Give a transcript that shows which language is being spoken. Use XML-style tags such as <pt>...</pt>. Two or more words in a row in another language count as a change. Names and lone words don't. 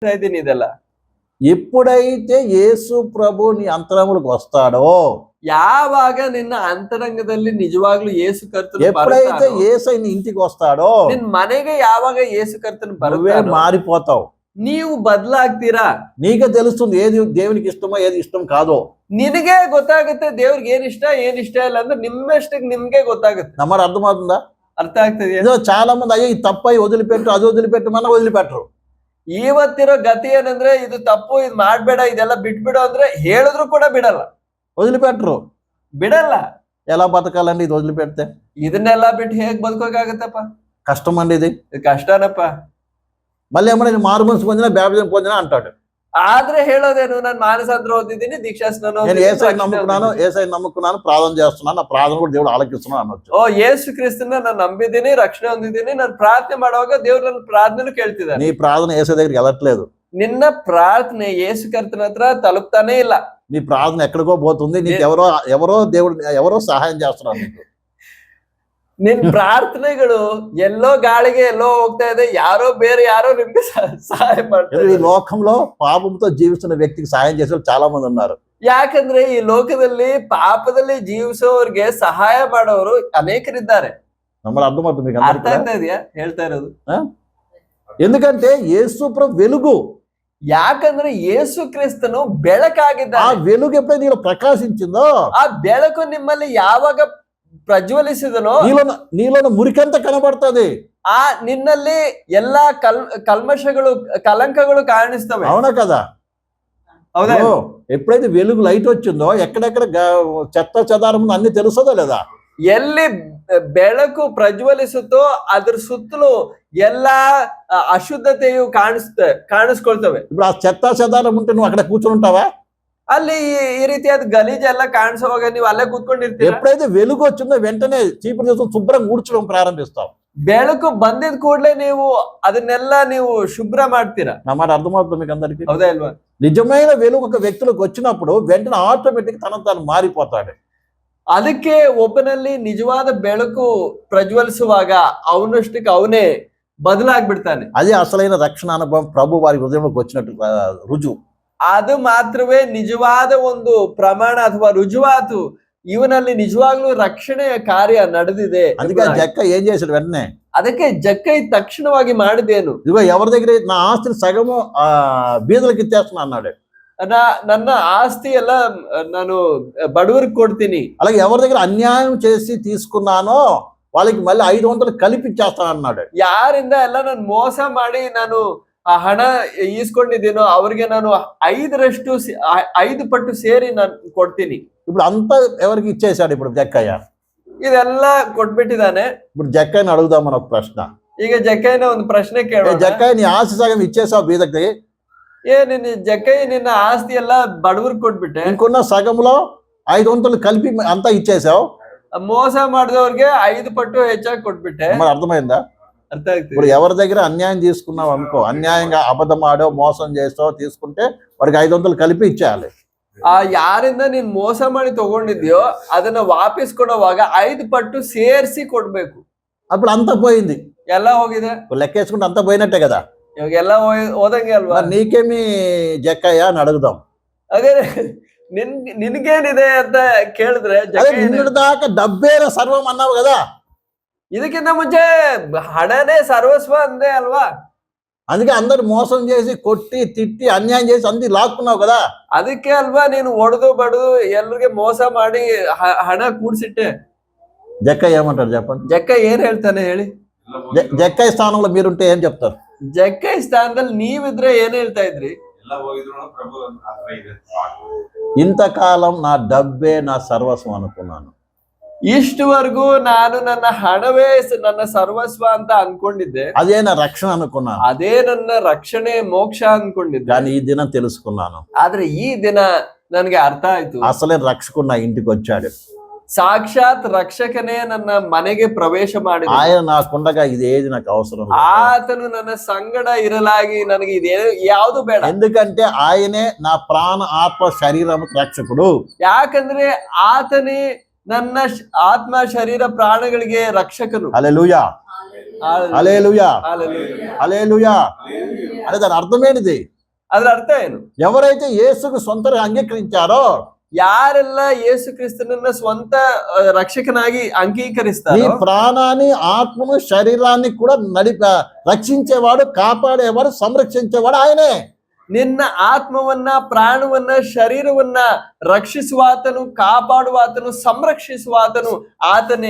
<te>దీని ఇదెಲ್ಲ ఎప్పుడైతే యేసు ప్రభు నీ అంతరంగులకు వస్తాడో,</te> <kn>ಯಾವಾಗ ನಿನ್ನ ಅಂತರಂಗದಲ್ಲಿ ನಿಜವಾಗ್ಲೂ ಯೇಸು ಕರ್ತನು</kn> <te>ఎప్పుడైతే యేసై నీ ఇంటికి వస్తాడో,</te> <kn>ನಿನ್ ಮನೆಗೆ ಯಾವಾಗ ಯೇಸು ಕರ್ತನು</kn> <te>నువ్వే</te> <kn>ಬರುತ್ತಾನೋ</kn> <te>మారిపోతావు.</te> <kn>ನೀವು ಬದಲಾಗ್ತೀರಾ.</kn> <te>నీకే తెలుస్తుంది ఏది దేవునికి ఇష్టమో ఏది ఇష్టం కాదో.</te> <kn>ನಿನಗೆ ಗೊತ್ತಾಗುತ್ತೆ ದೇವ್ರಿಗೆ ಏನ್ ಇಷ್ಟ ಇಲ್ಲ ಅಂದ್ರೆ ನಿಮ್ಮಷ್ಟಕ್ಕೆ ನಿಮ್ಗೆ ಗೊತ್ತಾಗುತ್ತೆ.</kn> <te>నమ్మరు అర్థమవుతుందా?</te> <kn>ಅರ್ಥ ಆಗ್ತದೆ.</kn> <te>ఏదో చాలా మంది అయ్యో ఇది తప్పై వదిలిపెట్టు అది వదిలిపెట్టమన్నా వదిలిపెట్టరు.</te> <kn>ಇವತ್ತಿರೋ ಗತಿ ಏನಂದ್ರೆ ಇದು ತಪ್ಪು, ಇದು ಮಾಡ್ಬೇಡ, ಇದೆಲ್ಲ ಬಿಟ್ಬಿಡು ಅಂದ್ರೆ ಹೇಳಿದ್ರು ಕೂಡ ಬಿಡಲ್ಲ,</kn> <te>వదిలిపెట్టరు.</te> <kn>ಬಿಡಲ್ಲ.</kn> <te>ఎలా బతకాలండి ఇది వదిలిపెడితే?</te> <kn>ಇದನ್ನೆಲ್ಲ ಬಿಟ್ಟು ಹೇಗ್ ಬದುಕೋಕಾಗತ್ತಪ್ಪ?</kn> <te>కష్టం అండి ఇది.</te> <kn>ಕಷ್ಟನಪ್ಪ.</kn> <te>మళ్ళీ ఏమన్నా నేను మారు మనసు పొందినా బ్యాప్టిజం పొందినా అంటాడు.</te> <kn>ಆದ್ರೆ ಹೇಳೋದೇನು, ನಾನು మానసాంతరం ಹೊಂದಿದ್ದೀನಿ, దీక్షాస్నానం</kn> <te>నేను ఏసై నమ్ముకున్నాను ప్రార్థన చేస్తున్నాను, నా ప్రార్థన కూడా దేవుడు ఆలకిస్తున్నాను అనొచ్చు.</te> <kn>ಓ ಯೇಸು ಕ್ರಿಸ್ತನ ನಾನು ನಂಬಿದ್ದೀನಿ, ರಕ್ಷಣೆ ಹೊಂದಿದ್ದೀನಿ, ನಾನು ಪ್ರಾರ್ಥನೆ ಮಾಡುವಾಗ ದೇವ್ರು ನನ್ನ ಪ್ರಾರ್ಥನೆ ಕೇಳ್ತಿದ್ದಾನೆ.</kn> <te>నీ ప్రార్థన ఏసై దగ్గరికి వెళ్ళట్లేదు.</te> <kn>ನಿನ್ನ ಪ್ರಾರ್ಥನೆ ಯೇಸು ಕರ್ತನ ಹತ್ರ ತಲುಪ್ತಾನೆ ಇಲ್ಲ.</kn> <te>నీ ప్రార్థన ఎక్కడికో పోతుంది. నీకు ఎవరో సహాయం చేస్తున్నారు నీకు.</te> <kn>ನಿನ್ ಪ್ರಾರ್ಥನೆಗಳು ಎಲ್ಲೋ ಗಾಳಿಗೆ ಎಲ್ಲೋ ಹೋಗ್ತಾ ಇದೆ, ಬೇರೆ ಯಾರೋ ನಿಮ್ಗೆ ಸಹಾಯ ಮಾಡ್ತಾರೆ.</kn> <te>ఈ లోకంలో పాపంతో జీవిస్తున్న వ్యక్తికి సహాయం చేసే చాలా మంది ఉన్నారు.</te> <kn>ಯಾಕಂದ್ರೆ ಈ ಲೋಕದಲ್ಲಿ ಪಾಪದಲ್ಲಿ ಜೀವಿಸೋರ್ಗೆ ಸಹಾಯ ಮಾಡೋರು ಅನೇಕರಿದ್ದಾರೆ.</kn> <te>ನಮ್ಮಲ್ಲಿ అర్థమవుతుంది మీకు?</te> <kn>ಅರ್ಥ ಆಗ್ತಾ ಇದೆಯಾ ಹೇಳ್ತಾ ಇರೋದು?</kn> <te>ఎందుకంటే యేసు ప్రభు వెలుగు.</te> <kn>ಯಾಕಂದ್ರೆ ಯೇಸು ಕ್ರಿಸ್ತನು ಬೆಳಕಾಗಿದ್ದಾನೆ.</kn> <te>ಆ వెలుగు ఎప్పుడైతే నీలో ప్రకాశించిందో,</te> <kn>ಆ ಬೆಳಕು ನಿಮ್ಮಲ್ಲಿ ಯಾವಾಗ ಪ್ರಜ್ವಲಿಸಿದನೋ</kn> <te>నీలో మురికంతా కనబడుతుంది.</te> <kn>ಆ ನಿನ್ನಲ್ಲಿ ಎಲ್ಲಾ ಕಲ್ಮಶಗಳು ಕಲಂಕಗಳು ಕಾಣಿಸ್ತವೆ.</kn> <te>అవునా కదా?</te> <kn>ಹೌದಾ?</kn> <te>ఎప్పుడైతే వెలుగు లైట్ వచ్చిందో ఎక్కడెక్కడ చెత్త చెదారం అన్ని తెలుస్తుందో లేదా?</te> <kn>ಎಲ್ಲಿ ಬೆಳಕು ಪ್ರಜ್ವಲಿಸುತ್ತೋ ಅದ್ರ ಸುತ್ತಲೂ ಎಲ್ಲಾ ಅಶುದ್ಧತೆಯು ಕಾಣಿಸ್ಕೊಳ್ತವೆ.</kn> <te>ఇప్పుడు ఆ చెత్త చెదారం ఉంటే నువ్వు అక్కడ కూర్చొని ఉంటావా?</te> <kn>ಅಲ್ಲಿ ಈ ರೀತಿಯಾದ ಗಲೀಜೆಲ್ಲ ಕಾಣಿಸುವಾಗ ನೀವು ಅಲ್ಲೇ ಕೂತ್ಕೊಂಡಿರ್ತೀರಿ.</kn> <te>ఎప్పుడైతే వెలుగు వచ్చిందో వెంటనే చీపురు చేసుకొని శుభ్రంగా ఊడ్చడం ప్రారంభిస్తావు.</te> <kn>ಬೆಳಕು ಬಂದಿದ ಕೂಡಲೇ ನೀವು ಅದನ್ನೆಲ್ಲ ನೀವು ಶುಭ್ರ ಮಾಡ್ತೀರಾ.</kn> <te>నా మాట అర్థమవుతుంది మీకు అందరికీ?</te> <kn>ಹೌದಾ ಇಲ್ವಾ?</kn> <te>నిజమైన వెలుగు ఒక వ్యక్తిలోకి వచ్చినప్పుడు వెంటనే ఆటోమేటిక్ తను మారిపోతాడు.</te> <kn>ಅದಕ್ಕೆ ಒಬ್ಬನಲ್ಲಿ ನಿಜವಾದ ಬೆಳಕು ಪ್ರಜ್ವಲಿಸುವಾಗ ಅವನಷ್ಟಕ್ಕೆ ಅವನೇ ಬದಲಾಗ್ಬಿಡ್ತಾನೆ.</kn> <te>అదే అసలైన రక్షణ అనుభవం ప్రభు వారి హృదయంలోకి వచ్చినట్టు రుజువు.</te> <kn>ಅದು ಮಾತ್ರವೇ ನಿಜವಾದ ಒಂದು ಪ್ರಮಾಣ ಅಥವಾ ರುಜುವಾತು, ಇವನಲ್ಲಿ ನಿಜವಾಗ್ಲೂ ರಕ್ಷಣೆಯ ಕಾರ್ಯ ನಡೆದಿದೆ.</kn> <te>అందుకే జక్క ఏం చేశాడు వెంటనే?</te> <kn>ಅದಕ್ಕೆ ಜಕ್ಕೈ ತಕ್ಷಣವಾಗಿ ಮಾಡಿದೇನು,</kn> <te>ఇదిగో ఎవరి దగ్గర నా ఆస్తిని సగము బీదలకు ఇచ్చేస్తున్నా అన్నాడు.</te> <kn>ನನ್ನ ಆಸ್ತಿ ಎಲ್ಲ ನಾನು ಬಡವರಿಗೆ ಕೊಡ್ತೀನಿ.</kn> <te>అలాగే ఎవరి దగ్గర అన్యాయం చేసి తీసుకున్నానో వాళ్ళకి మళ్ళీ 500 కలిపి ఇచ్చేస్తాను అన్నాడు.</te> <kn>ಯಾರಿಂದ ಎಲ್ಲ ನಾನು ಮೋಸ ಮಾಡಿ ನಾನು ಆ ಹಣ ಈಸ್ಕೊಂಡಿದ್ದೀನೋ ಅವ್ರಿಗೆ ನಾನು 5 ಪಟ್ಟು ಸೇರಿ ನಾನು ಕೊಡ್ತೀನಿ.</kn> <te>ఇప్పుడు అంతా ఎవరికి ఇచ్చేసాడు ఇప్పుడు జక్కయ్య?</te> <kn>ಇದೆಲ್ಲ ಕೊಟ್ಬಿಟ್ಟಿದ್ದಾನೆ.</kn> <te>ఇప్పుడు జక్కయ్యని అడుగుదాం మన ఒక ప్రశ్న.</te> <kn>ಈಗ ಜಕ್ಕಯ್ಯನ ಒಂದು ಪ್ರಶ್ನೆ ಕೇಳೋಣ.</kn> <te>జక్కయ్య నీ ఆస్తి సగం ఇచ్చేసావు బీదకి,</te> <kn>ಜಕ್ಕಯ್ಯ ನಿನ್ನ ಆಸ್ತಿ ಎಲ್ಲ ಬಡವರಿಗೆ ಕೊಟ್ಬಿಟ್ಟೆ,</kn> <te>ఇంకొన్న సగంలో 500 కలిపి అంతా ఇచ్చేసావు.</te> <kn>ಮೋಸ ಮಾಡಿದವ್ರಿಗೆ 5 ಪಟ್ಟು ಹೆಚ್ಚಾಗಿ ಕೊಟ್ಬಿಟ್ಟೆ.</kn> <te>మరి అర్థమైందా?</te> <kn>ಅರ್ಥ ಆಗ್ತದೆ.</kn> <te>ఇప్పుడు ఎవరి దగ్గర అన్యాయం తీసుకున్నావు అనుకో, అన్యాయంగా అబద్ధం ఆడో మోసం చేస్తావు తీసుకుంటే వాడికి 500 కలిపి ఇచ్చేయాలి.</te> <kn>ಯಾರಿಂದ ನೀನ್ ಮೋಸ ಮಾಡಿ ತಗೊಂಡಿದ್ಯೋ ಅದನ್ನ ವಾಪಸ್ ಕೊಡುವಾಗ 5 ಪಟ್ಟು ಸೇರಿಸಿ ಕೊಡ್ಬೇಕು.</kn> <te>అప్పుడు అంతా పోయింది,</te> <kn>ಎಲ್ಲ ಹೋಗಿದೆ.</kn> <te>లెక్కేసుకుంటే అంతా పోయినట్టే కదా.</te> <kn>ಇವಾಗ ಎಲ್ಲ ಹೋದಂಗೆ ಅಲ್ವಾ?</kn> <te>నీకేమి జక్కయ్య అని అడుగుదాం.</te> <kn>ಅದೇ ನಿನ್ಗೇನಿದೆ ಅಂತ ಕೇಳಿದ್ರೆ,</kn> <te>నిన్నటి దాకా డబ్బేన సర్వం అన్నావు కదా.</te> <kn>ಇದಕ್ಕಿಂತ ಮುಂಚೆ ಹಣನೇ ಸರ್ವಸ್ವ ಅಂದೆ ಅಲ್ವಾ?</kn> <te>అందుకే అందరు మోసం చేసి కొట్టి తిట్టి అన్యాయం చేసి అంది లాక్కున్నావు కదా.</te> <kn>ಅದಕ್ಕೆ ಅಲ್ವಾ ನೀನು ಒಡೆದು ಬಡದು ಎಲ್ರಿಗೆ ಮೋಸ ಮಾಡಿ ಹಣ ಕೂಡ್ಸಿಟ್ಟೆ.</kn> <te>జక్కయ్య ఏమంటారు చెప్పండి?</te> <kn>ಜಕ್ಕ ಏನ್ ಹೇಳ್ತಾನೆ ಹೇಳಿ?</kn> <te>జక్కయ్య స్థానంలో మీరుంటే ఏం చెప్తారు?</te> <kn>ಜಕ್ಕೈ ಸ್ಥಾನದಲ್ಲಿ ನೀವಿದ್ರೆ ಏನ್ ಹೇಳ್ತಾ ಇದ್ರಿ?</kn> <te>ఇంతకాలం నా డబ్బే నా సర్వస్వం అనుకున్నాను,</te> <kn>ಇಷ್ಟವರೆಗೂ ನಾನು ನನ್ನ ಹಣವೇ ನನ್ನ ಸರ್ವಸ್ವ ಅಂತ ಅನ್ಕೊಂಡಿದ್ದೆ,</kn> <te>అదే నా రక్షణ అనుకున్నాను,</te> <kn>ಅದೇ ನನ್ನ ರಕ್ಷಣೆ ಮೋಕ್ಷ ಅನ್ಕೊಂಡಿದ್ದೆ.</kn> <te>కానీ ఈ దినం తెలుసుకున్నాను,</te> <kn>ಆದ್ರೆ ಈ ದಿನ ನನಗೆ ಅರ್ಥ ಆಯ್ತು,</kn> <te>అసలే రక్షకుడు నా ఇంటికి వచ్చాడు.</te> <kn>ಸಾಕ್ಷಾತ್ ರಕ್ಷಕನೇ ನನ್ನ ಮನೆಗೆ ಪ್ರವೇಶ ಮಾಡಿ</kn> <te>ఆయన నాకుండగా ఇదేది నాకు అవసరం లేదు.</te> <kn>ಆತನು ನನ್ನ ಸಂಗಡ ಇರಲಾಗಿ ನನಗೆ ಇದೇ ಯಾವುದು ಬೇಡ.</kn> <te>ఎందుకంటే ఆయనే నా ప్రాణ ఆత్మ శరీరం రక్షకుడు.</te> <kn>ಯಾಕಂದ್ರೆ ಆತನೇ ನನ್ನ ಆತ್ಮ ಶರೀರ ಪ್ರಾಣಗಳಿಗೆ ರಕ್ಷಕನು.</kn> <te>హల్లెలూయా. హల్లెలూయా హల్లెలూయా. హల్లెలూయా అంటే దాని అర్థమేంటిది?</te> <kn>ಅದ್ರ ಅರ್ಥ ಏನು?</kn> <te>ఎవరైతే యేసుకు సొంతగా అంగీకరించారో,</te> <kn>ಯಾರೆಲ್ಲ ಯೇಸು ಕ್ರಿಸ್ತನನ್ನ ಸ್ವಂತ ರಕ್ಷಕನಾಗಿ</kn> <te>నీ</te> <kn>ಅಂಗೀಕರಿಸ್ತಾರೋ</kn> <te>ప్రాణాన్ని, ఆత్మను, శరీరాన్ని కూడా రక్షించేవాడు, కాపాడేవాడు, సంరక్షించేవాడు ఆయనే.</te> <kn>ನಿನ್ನ ಆತ್ಮವನ್ನ, ಪ್ರಾಣವನ್ನ, ಶರೀರವನ್ನ ರಕ್ಷಿಸುವಾತನು, ಕಾಪಾಡುವಾತನು, ಸಂರಕ್ಷಿಸುವಾತನು ಆತನೇ.</kn>